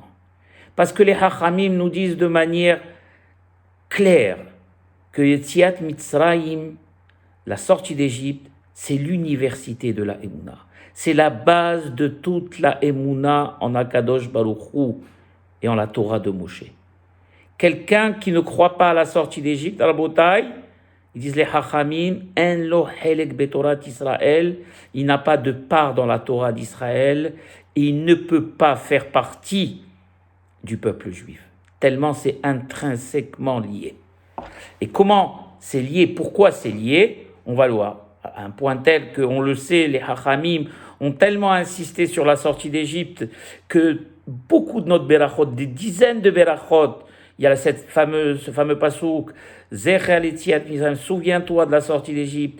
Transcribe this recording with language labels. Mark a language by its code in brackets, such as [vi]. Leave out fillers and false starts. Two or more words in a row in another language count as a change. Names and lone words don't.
[fr] Parce que les Hachamim nous disent de manière claire que [he] יציאת מצרים, [fr] la sortie d'Égypte, c'est l'université de la Emouna. C'est la base de toute la Emouna en [he] הקדוש ברוך הוא [fr] et en la Torah de Moshe. Quelqu'un qui ne croit pas à la sortie d'Égypte, à la bataille, ils disent les Hachamim, [he] אין לו חלק בתורת ישראל, [fr] il n'a pas de part dans la Torah d'Israël et il ne peut pas faire partie du peuple juif. Tellement c'est intrinsèquement lié. Et comment c'est lié? Pourquoi c'est lié? On va le voir. À un point tel qu'on le sait, les Hachamim ont tellement insisté sur la sortie d'Égypte que beaucoup de notre berachot, des dizaines de berachot, il y a ce fameux pasouk, [he] זכר יציאת מצרים, [fr] souviens-toi de la sortie d'Égypte.